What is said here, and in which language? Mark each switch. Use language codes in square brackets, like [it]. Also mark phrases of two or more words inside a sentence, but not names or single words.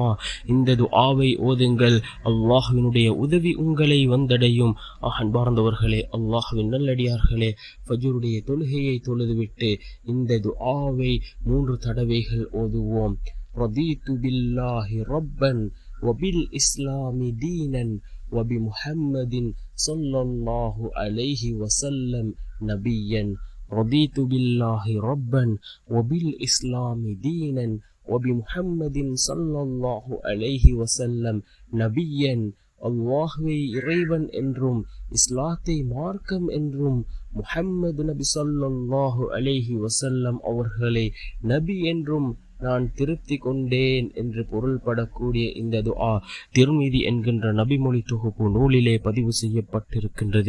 [ta] இந்த துஆவை ஓதுங்கள். அல்லாஹ்வினுடைய உதவி உங்களை வந்தடையும். அன்பார்ந்தவர்களே, அல்லாஹ்வின் நல்லடியார்களே, ஃபஜ்ருடைய தொழுகையை தொழுதுவிட்டு இந்த துஆவை 3 தடவைகள் ஓதுவோம். [ar] رضيت بالله ربا وبالإسلام دينا وبمحمد صلى الله عليه وسلم نبيا. رضيت بالله ربا وبالإسلام دينا وبمحمد صلى الله عليه وسلم نبيا. [ta] அல்லாஹ்வை இறைவன் என்றும் இஸ்லாத்தை மார்க்கம் என்றும் முஹம்மது நபி [ar] صلى الله عليه وسلم [ta] அவர்களை நபி என்றும் நான் திருப்தி கொண்டேன் என்று பொருள்படக்கூடிய இந்த துஆ திர்மிதி என்கின்ற நபிமொழி தொகுப்பு நூலிலே பதிவு செய்யப்பட்டிருக்கின்றது.